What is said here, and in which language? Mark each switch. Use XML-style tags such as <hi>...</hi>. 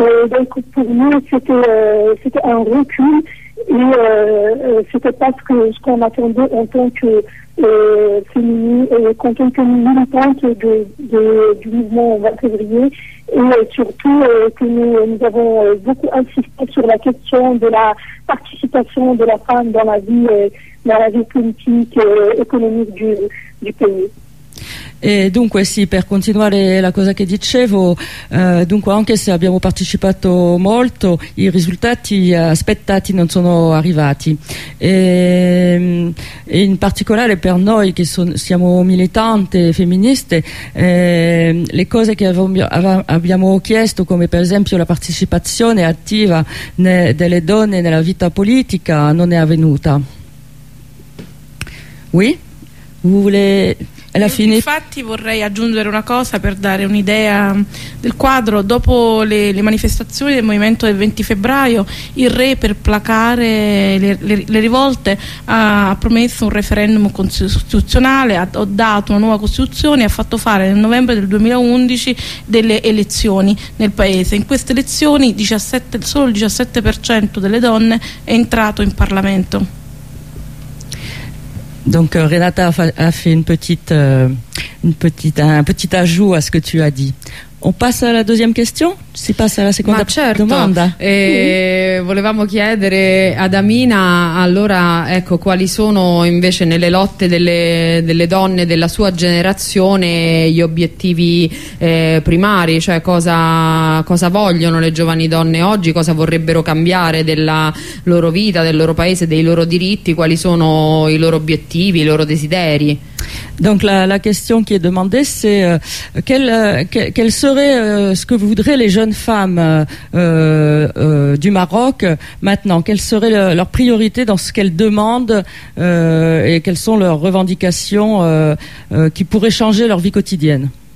<fr>Donc pour nous, c'était un recul, et c'était pas ce qu'on attendait en tant que militante du mouvement 20 février, et surtout que nous avons beaucoup insisté sur la question de la participation de la femme dans la vie politique et économique du pays.</fr> <it>E dunque sì, per continuare la cosa che dicevo, dunque anche se abbiamo partecipato molto, i risultati aspettati non sono arrivati, e in particolare per noi che siamo militanti femministe, le cose che abbiamo chiesto, come per esempio la partecipazione attiva delle donne nella vita politica, non è avvenuta.</it> <fr>Oui? Vous voulez...</fr> <it>Infatti vorrei aggiungere una cosa per dare un'idea del quadro. Dopo le manifestazioni del movimento del 20 febbraio, il re, per placare le rivolte, ha promesso un referendum costituzionale, ha dato una nuova costituzione e ha fatto fare nel novembre del 2011 delle elezioni nel paese. In queste elezioni solo il 17% delle donne è entrato in Parlamento.</it> <fr>Donc Renata a fait un petit ajout à ce que tu as dit. On passe à la deuxième question?</fr> <it>Si passa alla seconda domanda. Volevamo chiedere ad Amina, allora, ecco, quali sono invece nelle lotte delle donne della sua generazione gli obiettivi primari, cioè cosa vogliono le giovani donne oggi, cosa vorrebbero cambiare della loro vita, del loro paese, dei loro diritti, quali sono i loro obiettivi, i loro desideri.</it> <fr>Donc la question qui est demandée, c'est quel serait ce que voudraient les jeunes femmes du Maroc maintenant? Quelles seraient leurs priorités dans ce qu'elles demandent et quelles sont leurs revendications qui pourraient changer leur vie quotidienne?</fr>